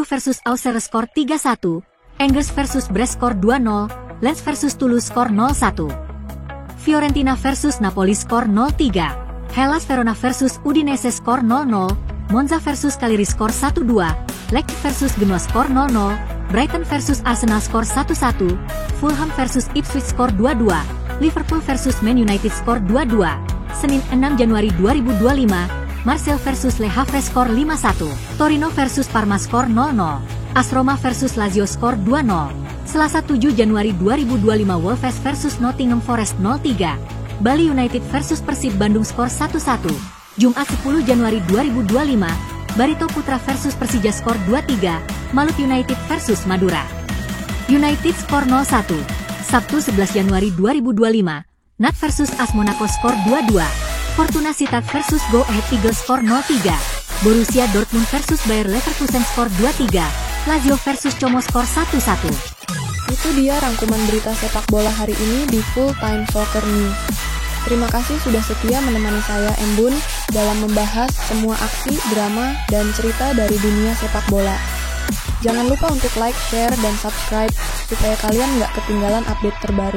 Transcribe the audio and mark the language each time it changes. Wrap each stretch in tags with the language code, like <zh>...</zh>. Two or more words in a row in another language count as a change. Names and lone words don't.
<id>versus Auxerre skor 3-1, Angers versus Brest skor 2-0, Lens versus Toulouse skor 0-1, Fiorentina versus Napoli skor 0-3, Hellas Verona versus Udinese skor 0-0, Monza versus Cagliari skor 1-2, Leipzig versus Genoa skor 0-0, Brighton versus Arsenal skor 1-1, Fulham versus Ipswich skor 2-2, Liverpool versus Man United skor 2-2, Senin 6 Januari 2025, Marseille versus Le Havre skor 5-1, Torino versus Parma skor 0-0, AS Roma versus Lazio skor 2-0, Selasa 7 Januari 2025 Wolves versus Nottingham Forest 0-3, Bali United versus Persib Bandung skor 1-1, Jumat 10 Januari 2025, Barito Putra versus Persija skor 2-3, Malut United versus Madura United skor 0-1, Sabtu 11 Januari 2025, NAT versus AS Monaco skor 2-2, Fortuna Sittard versus Go Ahead Eagles skor 0-3, Borussia Dortmund versus Bayer Leverkusen skor 2-3, Lazio versus Como skor 1-1. Itu dia rangkuman berita sepak bola hari ini di Full Time Soccer News. Terima kasih sudah setia menemani saya Embun dalam membahas semua aksi, drama, dan cerita dari dunia sepak bola. Jangan lupa untuk like, share, dan subscribe supaya kalian nggak ketinggalan update terbaru.</id>